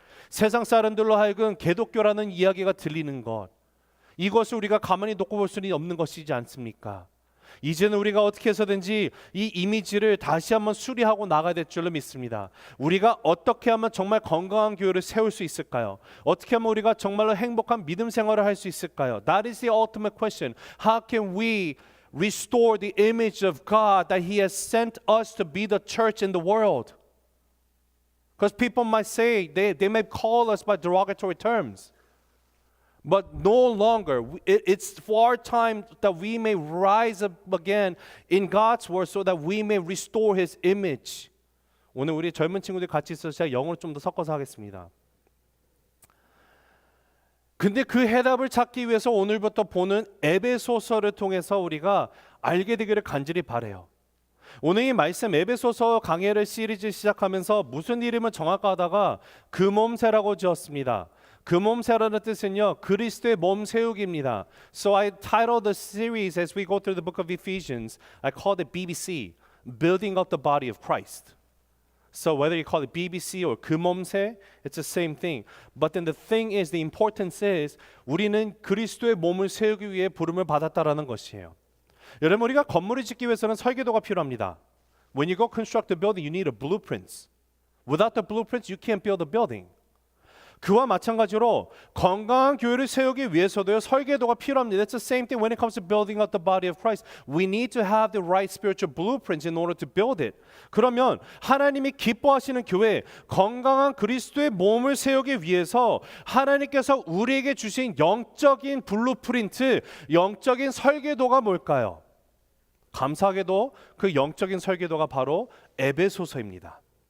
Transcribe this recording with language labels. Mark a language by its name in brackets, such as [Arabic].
[Korean] 세상 사람들로 하여금 개독교라는 이야기가 들리는 것, 이것을 우리가 가만히 놓고 볼 수는 없는 것이지 않습니까? 이제는 우리가 어떻게 해서든지 이 이미지를 다시 한번 수리하고 나가야 될 줄로 믿습니다. 우리가 어떻게 하면 정말 건강한 교회를 세울 수 있을까요? 어떻게 하면 우리가 정말로 행복한 믿음 생활을 할 수 있을까요? [English] That is the ultimate question. How can we restore the image of God that He has sent us to be the church in the world? Because people might say, they may call us by derogatory terms. But no longer, it's for our time that we may rise up again in God's word so that we may restore His image. [Korean] 오늘 우리 젊은 친구들 같이 있어서 제가 영어로 좀 더 섞어서 하겠습니다. 근데 그 해답을 찾기 위해서 오늘부터 보는 에베소서를 통해서 우리가 알게 되기를 간절히 바라요. 오늘 이 말씀 에베소서 강해를 시리즈 시작하면서 무슨 이름을 정할까 하다가 금음새라고 지었습니다. 금음새라는 뜻은요, 그리스도의 몸 세우기입니다. [English] So I titled the series as we go through the book of Ephesians, I called it BBC, Building Up the Body of Christ. So whether you call it BBC or 금음새, it's the same thing. But then the thing is, the importance is, [Korean] 우리는 그리스도의 몸을 세우기 위해 부름을 받았다라는 것이에요. 여러분, 우리가 건물을 짓기 위해서는 설계도가 필요합니다. [English] When you go construct a building, you need a blueprints. Without the blueprints, you can't build a building. [Korean] 그와 마찬가지로 건강한 교회를 세우기 위해서도요 설계도가 필요합니다. [English] It's the same thing when it comes to building up the body of Christ. We need to have the right spiritual blueprints in order to build it. [Korean] 그러면 하나님이 기뻐하시는 교회, 건강한 그리스도의 몸을 세우기 위해서 하나님께서 우리에게 주신 영적인 블루프린트, 영적인 설계도가 뭘까요? 감사하게도 그 영적인 설계도가 바로 에베소서입니다.